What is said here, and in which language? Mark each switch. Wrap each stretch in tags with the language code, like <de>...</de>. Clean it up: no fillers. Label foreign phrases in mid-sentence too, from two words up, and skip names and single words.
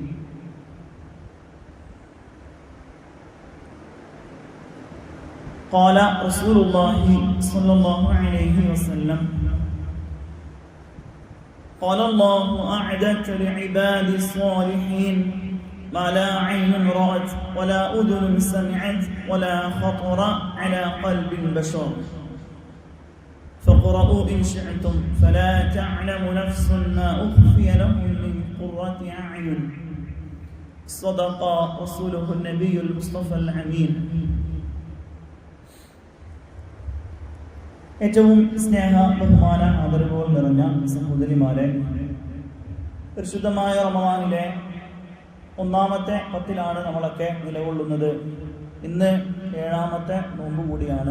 <ar>قال رسول الله صلى الله عليه وسلم: قال الله: أعددت لعبادي الصالحين ما لا عين رأت ولا أذن سمعت ولا خطر على قلب بشر فاقرؤوا إن شئتم فلا تعلم نفس ما أخفي لهم من قرة أعين. صدق رسوله النبي المصطفى الأمين.</ar> <ml>ഏറ്റവും സ്നേഹ ബഹുമാന ആദരവുകൾ നിറഞ്ഞ സഹോദരിമാരെ, പരിശുദ്ധമായ റമദാനിലെ ഒന്നാമത്തെ 10 നമ്മളൊക്കെ നിലകൊള്ളുന്നത്. ഇന്ന് 7ാമത്തെ നോമ്പ് കൂടിയാണ്.</ml>